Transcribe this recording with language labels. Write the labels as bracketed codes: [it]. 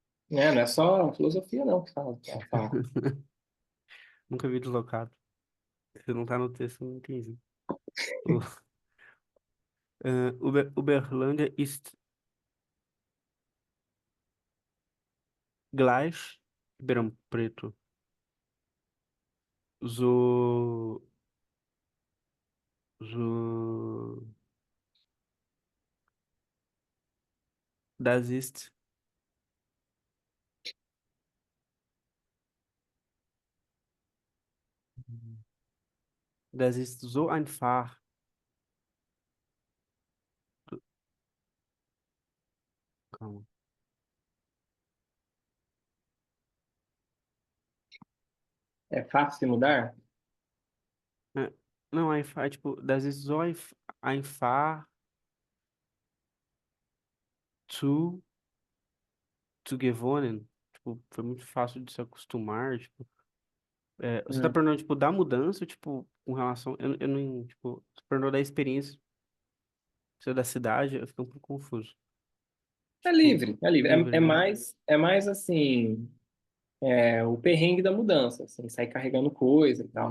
[pt] Não é só filosofia, não, que fala de Erfahrung. Nunca vi deslocado. Se não tá no texto, eu não entendi. [de] O- Uberlândia ist gleich Ribeirão Preto. So, so, das ist, das ist so einfach. [pt] Calma. É fácil de mudar? É, não, [de] einfach, [pt] tipo, [de] das ist so einfach zu, zu gewohnen. [pt] Tipo, foi muito fácil de se acostumar, tipo. Você tá Hum. perguntando, tipo, da mudança, tipo, com relação. Eu não, tipo, você perguntou da experiência, se é da cidade, eu fiquei um pouco confuso. É Tipo, livre, é livre. livre, né? É mais assim, o perrengue da mudança, assim, sair carregando coisa e tal,